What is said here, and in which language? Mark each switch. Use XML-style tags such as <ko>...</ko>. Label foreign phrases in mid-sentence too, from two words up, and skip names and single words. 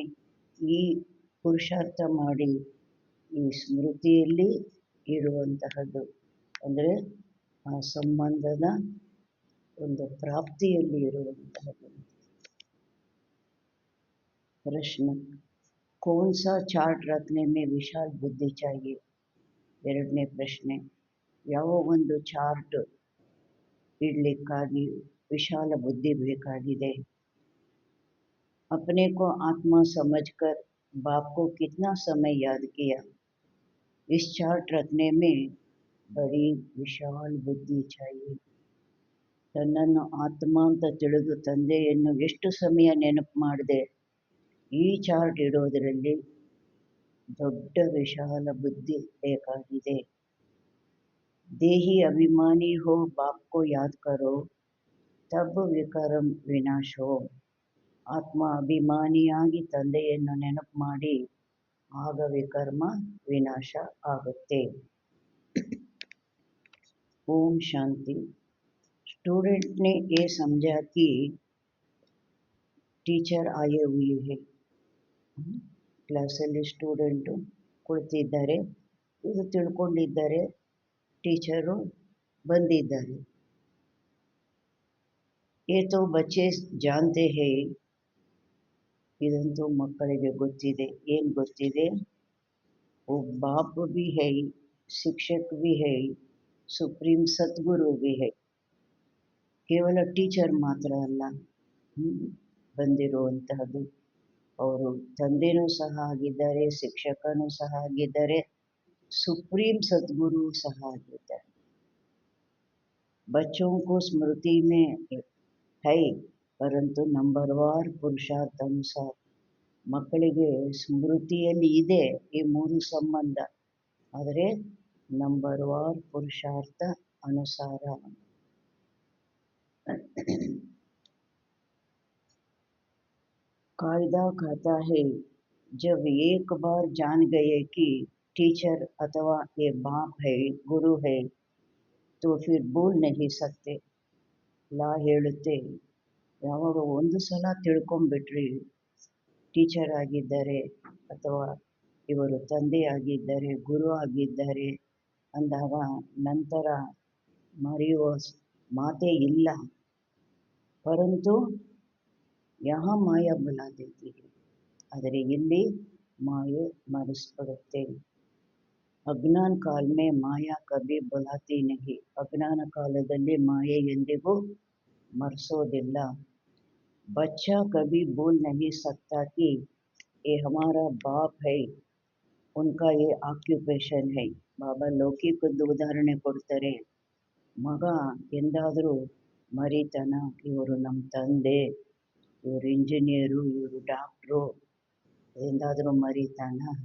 <kn>ಈ ಪುರುಷಾರ್ಥ ಮಾಡಿ ಈ ಸ್ಮೃತಿಯಲ್ಲಿ ಇರುವಂತಹದ್ದು, ಅಂದರೆ ಆ ಸಂಬಂಧದ ಒಂದು ಪ್ರಾಪ್ತಿಯಲ್ಲಿ ಇರುವಂತಹದ್ದು. ಪ್ರಶ್ನೆ,</kn> <hi>कौन सा चार्ट रखने में विशाल बुद्धि चाहिए?</hi> <kn>ಎರಡನೇ ಪ್ರಶ್ನೆ, ಯಾವ ಒಂದು ಚಾರ್ಟ್ ಇಡಲಿಕ್ಕಾಗಿ ವಿಶಾಲ ಬುದ್ಧಿ ಬೇಕಾಗಿದೆ?</kn> <hi>अपने को आत्मा समझकर बाप को कितना समय याद किया? इस चार्ट रखने में बड़ी विशाल बुद्धि चाहिए.</hi> <kn>ತನ್ನನ್ನು ಆತ್ಮ ಅಂತ ತಿಳಿದು ತಂದೆಯನ್ನು ಎಷ್ಟು ಸಮಯ ನೆನಪು ಮಾಡಿದೆ? ಈ ಚಾರ್ಟ್ ಇಡೋದರಲ್ಲಿ ದೊಡ್ಡ ವಿಶಾಲ ಬುದ್ಧಿ ಬೇಕಾಗಿದೆ.</kn> <hi>देही अभिमानी हो बाप को याद करो, तब विकर्म विनाश हो.</hi> <kn>ಆತ್ಮ ಅಭಿಮಾನಿಯಾಗಿ ತಂದೆಯನ್ನು ನೆನಪು ಮಾಡಿ ಆಗ ವಿಕರ್ಮ ವಿನಾಶ ಆಗುತ್ತೆ. ಓಂ ಶಾಂತಿ.</kn> <hi>स्टूडेंट ने ये समझा कि टीचर आए हुए हैं.</hi> <kn>ಕ್ಲಾಸಲ್ಲಿ ಸ್ಟೂಡೆಂಟು ಕುಳಿತಿದ್ದಾರೆ, ಇದು ತಿಳ್ಕೊಂಡಿದ್ದಾರೆ, ಟೀಚರು ಬಂದಿದ್ದಾರೆ.</kn> <hi>ये तो बच्चे जानते हैं.</hi> <kn>ಇದಂತೂ ಮಕ್ಕಳಿಗೆ ಗೊತ್ತಿದೆ. ಏನು ಗೊತ್ತಿದೆ?</kn> <hi>वो बाप भी है, शिक्षक भी है, सुप्रीम सद्गुरु भी है.</hi> <kn>ಕೇವಲ ಟೀಚರ್ ಮಾತ್ರ ಅಲ್ಲ ಬಂದಿರುವಂತಹದ್ದು, ಅವರು ತಂದೆನೂ ಸಹ ಆಗಿದ್ದಾರೆ, ಶಿಕ್ಷಕನೂ ಸಹ ಆಗಿದ್ದಾರೆ, ಸುಪ್ರೀಂ ಸದ್ಗುರು ಸಹ ಆಗಿದ್ದಾರೆ.</kn> <hi>बच्चों को स्मृति में है, परंतु नंबरवार पुरुषार्थ अनुसार.</hi> <kn>ಮಕ್ಕಳಿಗೆ ಸ್ಮೃತಿಯಲ್ಲಿ ಇದೆ ಈ ಮೂರು ಸಂಬಂಧ, ಆದರೆ ನಂಬರ್ವಾರ್ ಪುರುಷಾರ್ಥ ಅನುಸಾರ.</kn> <hi>कायदा कहता है, जब एक बार जान गए कि टीचर अथवा ये बाप है, गुरु है, तो फिर बोल नहीं सकते.</hi> <kn>ಲಾ ಹೇಳುತ್ತೆ, ಯಾವಾಗ ಒಂದು ಸಲ ತಿಳ್ಕೊಂಬಿಟ್ರಿ ಟೀಚರ್ ಆಗಿದ್ದಾರೆ ಅಥವಾ ಇವರು ತಂದೆ ಆಗಿದ್ದಾರೆ, ಗುರು ಆಗಿದ್ದಾರೆ ಅಂದಾಗ ನಂತರ ಮರೆಯುವ ಮಾತೇ ಇಲ್ಲ.</kn> <hi>परंतु यहाँ माया भुला देती है.</hi> <kn>ಆದರೆ ಇಲ್ಲಿ ಮಾಯೆ ಮರೆಸ್ಬಿಡುತ್ತೆ.</kn> <hi>अज्ञान काल में माया कभी भुलाती नहीं.</hi> <kn>ಅಜ್ಞಾನ ಕಾಲದಲ್ಲಿ ಮಾಯೆ ಎಂದಿಗೂ ಮರೆಸೋದಿಲ್ಲ.</kn> <hi>बच्चा कभी भूल नहीं सकता कि ये हमारा बाप है, उनका ये ಆಕ್ಯುಪೇಷನ್ है.</hi> <kn>ಬಾಬಾ ಲೌಕಿಕದ್ದು ಉದಾಹರಣೆ ಕೊಡ್ತಾರೆ. ಮಗ ಎಂದಾದರೂ ಮರಿತಾನ, ಇವರು ನಮ್ಮ ತಂದೆ, ಇವರು ಇಂಜಿನಿಯರು, ಇವರು ಡಾಕ್ಟ್ರು ಎಂದಾದರೂ ಮರಿತಾನ?</kn>